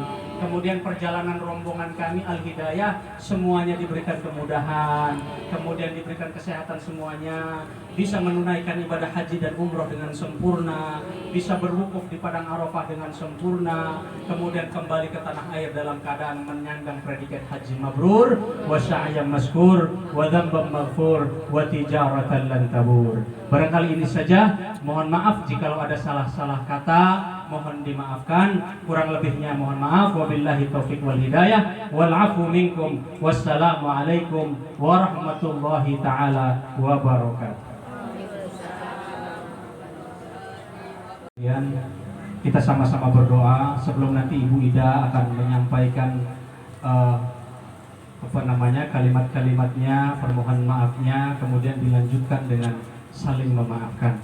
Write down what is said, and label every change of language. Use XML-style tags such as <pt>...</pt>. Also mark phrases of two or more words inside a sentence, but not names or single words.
<id>Kemudian perjalanan rombongan kami Al-Hidayah semuanya diberikan kemudahan, kemudian diberikan kesehatan semuanya, bisa menunaikan ibadah haji dan umroh dengan sempurna, bisa berwukuf di Padang Arafah dengan sempurna, kemudian kembali ke tanah air dalam keadaan menyandang predikat haji mabrur,</id> <ar>وسعيا مشكورا وذنبا مغفورا وتجارة لن تبور.</ar> <id>Barangkali ini saja, mohon maaf jikalau ada salah-salah kata, mohon dimaafkan. Kurang lebihnya mohon maaf.</id> <ar>وبالله التوفيق والهداية والعفو منكم. والسلام عليكم ورحمة الله تعالى وبركاته.</ar> <id>Kemudian kita sama-sama berdoa sebelum nanti Ibu Ida akan menyampaikan kalimat-kalimatnya, permohonan maafnya, kemudian dilanjutkan dengan saling memaafkan.</id>